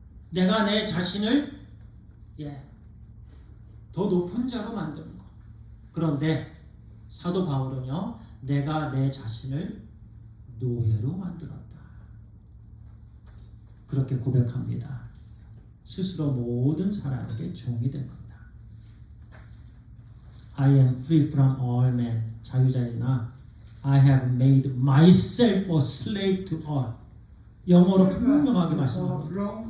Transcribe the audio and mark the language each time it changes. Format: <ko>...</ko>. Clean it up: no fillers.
<ko>내가 내 자신을 더 높은 자로 만드는 거. 그런데 사도 바울은요, 내가 내 자신을 노예로 만들었다. 그렇게 고백합니다. 스스로 모든 사람에게 종이 된 겁니다.</ko> <en>I am free from all men.</en> <ko>자유자이나</ko> <en>I have made myself a slave to all.</en> <ko>영어로 분명하게 말씀합니다.</ko>